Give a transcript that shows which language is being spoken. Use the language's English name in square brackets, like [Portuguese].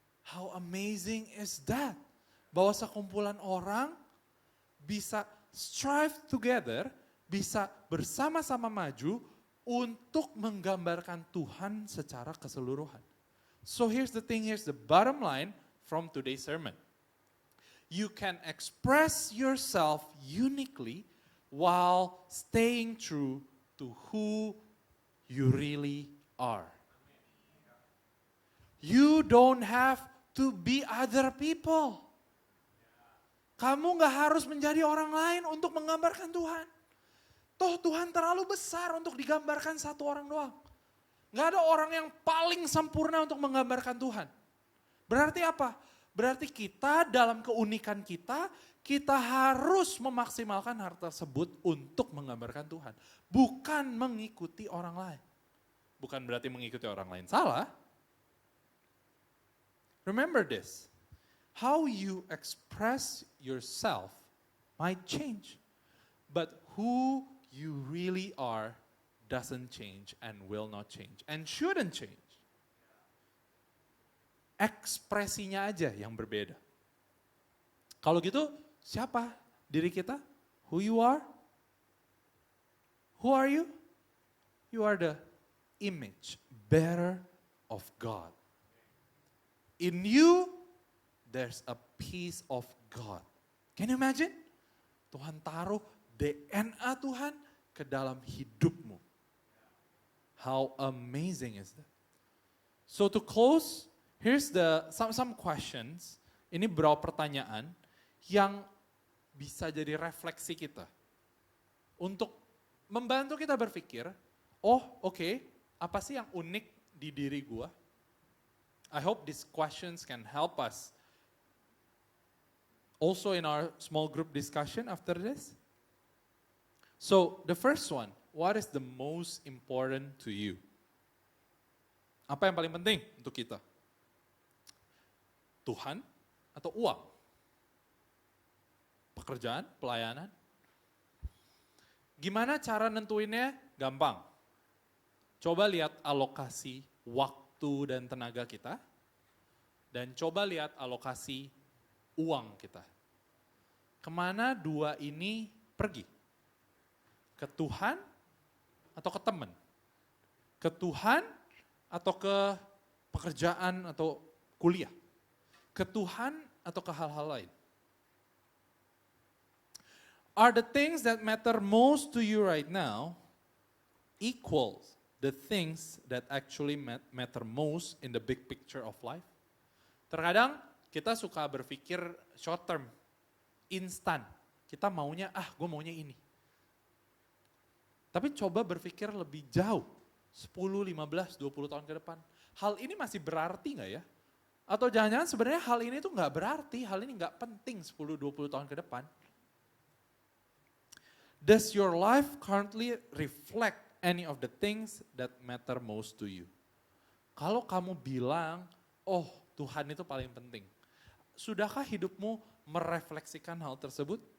[English] How amazing is that? [Indonesian] Bahwa sekumpulan orang bisa [English] strive together, [Indonesian] bisa bersama-sama maju untuk menggambarkan Tuhan secara keseluruhan. [English] So here's the thing, here's the bottom line from today's sermon. You can express yourself uniquely while staying true to who you really are. You don't have to be other people. [Indonesian] Kamu gak harus menjadi orang lain untuk menggambarkan Tuhan. Toh Tuhan terlalu besar untuk digambarkan satu orang doang. Gak ada orang yang paling sempurna untuk menggambarkan Tuhan. Berarti apa? Berarti kita dalam keunikan kita harus memaksimalkan hal tersebut untuk menggambarkan Tuhan. Bukan mengikuti orang lain. Bukan berarti mengikuti orang lain salah. [English] Remember this. How you express yourself might change. But who you really are doesn't change and will not change and shouldn't change. [Indonesian] Ekspresinya aja yang berbeda. Kalau gitu, siapa diri kita? [English] Who you are? Who are you? You are the image bearer of God. In you, there's a piece of God. Can you imagine? [Indonesian] Tuhan taruh DNA Tuhan ke dalam hidupmu. [English] How amazing is that? So to close, here's some questions. [Indonesian] Ini beberapa pertanyaan yang bisa jadi refleksi kita. Untuk membantu kita berpikir, oke, apa sih yang unik di diri gua? [English] I hope these questions can help us. Also in our small group discussion after this. So the first one, what is the most important to you? [Indonesian] Apa yang paling penting untuk kita? Tuhan atau uang? Pekerjaan, pelayanan? Gimana cara nentuinnya? Gampang. Coba lihat alokasi waktu dan tenaga kita. Dan coba lihat alokasi uang kita. Kemana dua ini pergi? Ke Tuhan atau ke teman? Ke Tuhan atau ke pekerjaan atau kuliah? Ke Tuhan atau ke hal-hal lain? [English] Are the things that matter most to you right now equals the things that actually matter most in the big picture of life? [Indonesian] Terkadang kita suka berpikir short term, instan. Kita maunya, gue maunya ini. Tapi coba berpikir lebih jauh, 10, 15, 20 tahun ke depan. Hal ini masih berarti gak ya? Atau jangan-jangan sebenarnya hal ini tuh gak berarti, hal ini gak penting 10, 20 tahun ke depan. [English] Does your life currently reflect any of the things that matter most to you? [Indonesian] Kalau kamu bilang, Tuhan itu paling penting. Sudahkah hidupmu merefleksikan hal tersebut?